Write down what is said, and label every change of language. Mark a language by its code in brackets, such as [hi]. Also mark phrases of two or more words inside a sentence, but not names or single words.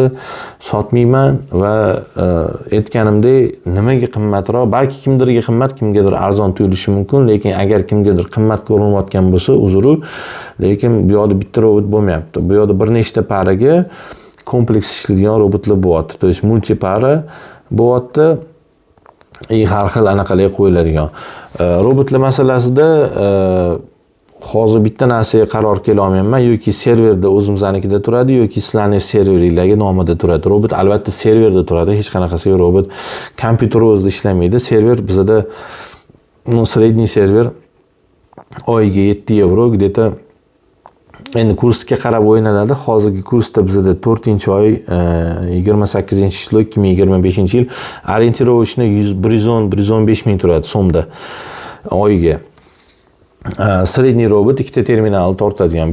[uz] Sotmayman va aytganimdek nimaga qimmatroq, balki kimdirga qimmat, kimgadir arzon tuyulishi mumkin, lekin agar kimgadir qimmat ko'rinayotgan bo'lsa, uzru, lekin bu yoqda bitta robot bo'lmayapti. Bu yoqda bir nechta paraga kompleks ishlaydigan robotlar bo'lyapti. [ru] То есть [uz] multipara bo'lyapti. Har xil anaqalarga qo'yiladigan. Robotlar masalasida hozir bitta narsaga qaror kela olmayman. Yoki serverda o'zimiznikida turadi, yoki sizlarning serveringlarga nomida turadi. Robot albatta serverda turadi. Hech qanaqasiga robot kompyuter o'zida ishlamaydi. Server bizda sredniy server oyiga 7 euro где-то endi kursga qarab o'ynaladi. Hozirgi kursda bizda 4-oy 28-yil 2025-yil orientirovочно 110-115 ming turadi so'mda oyiga. Sredniy robot ikkita terminalni tortadigan.